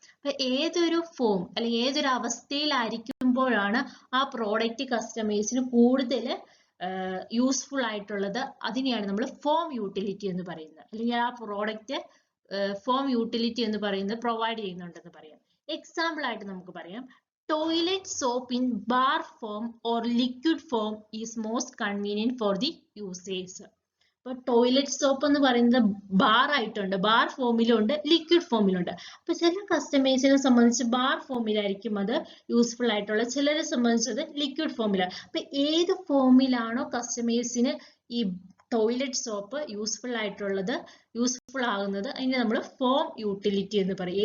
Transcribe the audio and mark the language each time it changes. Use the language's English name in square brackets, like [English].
[Malayalam] അപ്പൊ ഏതൊരു ഫോം അല്ലെങ്കിൽ ഏതൊരു അവസ്ഥയിലായിരിക്കുമ്പോഴാണ് ആ പ്രോഡക്റ്റ് കസ്റ്റമേഴ്സിന് കൂടുതൽ യൂസ്ഫുൾ ആയിട്ടുള്ളത്, അതിനെയാണ് നമ്മൾ ഫോം യൂട്ടിലിറ്റി എന്ന് പറയുന്നത്. അല്ലെങ്കിൽ ആ പ്രോഡക്റ്റ് ഫോം യൂട്ടിലിറ്റി എന്ന് പറയുന്നത് പ്രൊവൈഡ് ചെയ്യുന്നുണ്ടെന്ന് പറയാം. എക്സാമ്പിൾ ആയിട്ട് നമുക്ക് പറയാം, [English] toilet soap in bar form or liquid form is most convenient for the users. [Malayalam] അപ്പോൾ ടോയ്ലറ്റ് സോപ്പ് എന്ന് പറയുന്നത് ബാർ ആയിട്ടുണ്ട്, ബാർ ഫോമിലുണ്ട്, ലിക്വിഡ് ഫോമിലുണ്ട്. അപ്പൊ ചില കസ്റ്റമേഴ്സിനെ സംബന്ധിച്ച് ബാർ ഫോമിലായിരിക്കും അത് യൂസ്ഫുൾ ആയിട്ടുള്ളത്, ചിലരെ സംബന്ധിച്ചത് ലിക്വിഡ് ഫോമിലാണ്. അപ്പൊ ഏത് ഫോമിലാണോ കസ്റ്റമേഴ്സിന് ഈ ടോയ്ലറ്റ് സോപ്പ് യൂസ്ഫുൾ ആയിട്ടുള്ളത്, യൂസ്ഫുൾ ആകുന്നത്, അതിനെ നമ്മൾ ഫോം യൂട്ടിലിറ്റി എന്ന് പറയും.